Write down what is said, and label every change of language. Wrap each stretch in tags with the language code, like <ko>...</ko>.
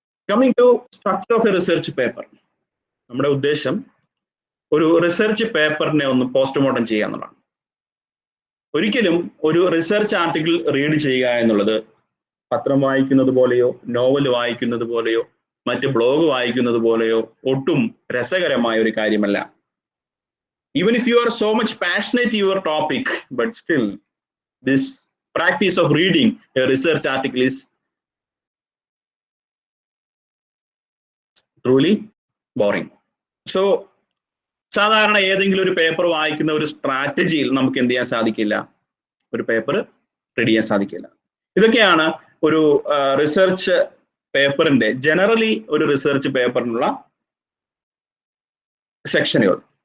<en>Coming to structure of a research paper.</en> <ml>നമ്മുടെ ഉദ്ദേശം ഒരു റിസർച്ച് പേപ്പറിനെ ഒന്ന് പോസ്റ്റ്മോർട്ടം ചെയ്യുക എന്നുള്ളതാണ്. ഒരിക്കലും ഒരു റിസർച്ച് ആർട്ടിക്കിൾ റീഡ് ചെയ്യുക എന്നുള്ളത് പത്രം വായിക്കുന്നത് പോലെയോ നോവൽ വായിക്കുന്നത് പോലെയോ മറ്റ് ബ്ലോഗ് വായിക്കുന്നത് പോലെയോ ഒട്ടും രസകരമായ ഒരു കാര്യമല്ല.</ml> <en>Even if you are so much passionate in your topic, but still this practice of reading a research article is truly boring.</en> <ml>So സാധാരണ ഏതെങ്കിലും ഒരു പേപ്പർ വായിക്കുന്ന ഒരു സ്ട്രാറ്റജിയിൽ നമുക്ക് എന്ത് ചെയ്യാൻ സാധിക്കില്ല, ഒരു പേപ്പർ റീഡ് ചെയ്യാൻ സാധിക്കില്ല. ഇതൊക്കെയാണ് ഒരു റിസർച്ച് പേപ്പറിന്റെ ജനറലി ഒരു റിസർച്ച് പേപ്പറിനുള്ള സെക്ഷനുകൾ.</ml>